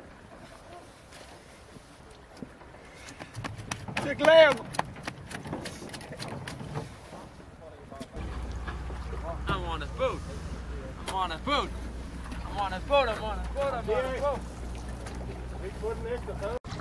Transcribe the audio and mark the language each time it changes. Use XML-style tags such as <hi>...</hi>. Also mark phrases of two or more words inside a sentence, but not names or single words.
<da>Det glæder mig.</da> <en>I'm on a boat. I'm on a boat. I'm on a boat. I'm on a boat. I'm on a boat.</en> <da>Ikke få den ekstra fad.</da>